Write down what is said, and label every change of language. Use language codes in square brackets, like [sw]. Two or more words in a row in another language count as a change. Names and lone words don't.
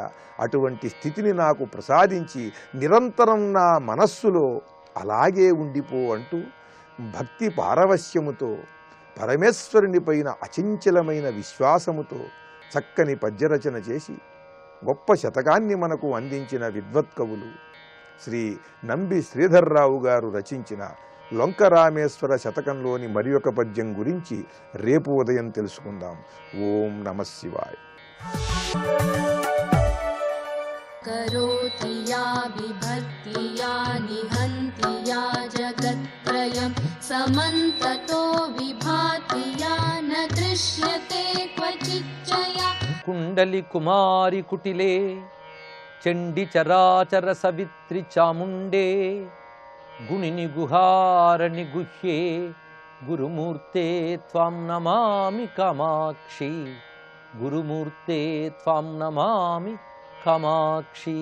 [te] అటువంటి స్థితిని నాకు ప్రసాదించి నిరంతరం నా మనస్సులో అలాగే ఉండిపో అంటూ భక్తి పారవశ్యముతో, పరమేశ్వరుని పైన అచంచలమైన విశ్వాసముతో చక్కని పద్యరచన చేసి గొప్ప శతకాన్ని మనకు అందించిన విద్వత్కవులు శ్రీ నంబి శ్రీధర్రావు గారు రచించిన లొంకరామేశ్వర శతకంలోని మరి ఒక పద్యం గురించి రేపు ఉదయం తెలుసుకుందాం. [sa] ఓం నమః శివాయ. करोति या विभक्ति या निहन्ति या जगत्त्रयं समन्ततो विभाति या न दृश्यते क्वचिच्चया కుండలి కుమారి కుటిలే చండి చరాచర సవిత్రి చాముండే గుణిని గుహారణి గుహ్యే గురుమూర్తే త్వాం నమామి కామాక్షి గురుమూర్తే త్వాం నమామి కామాక్షి.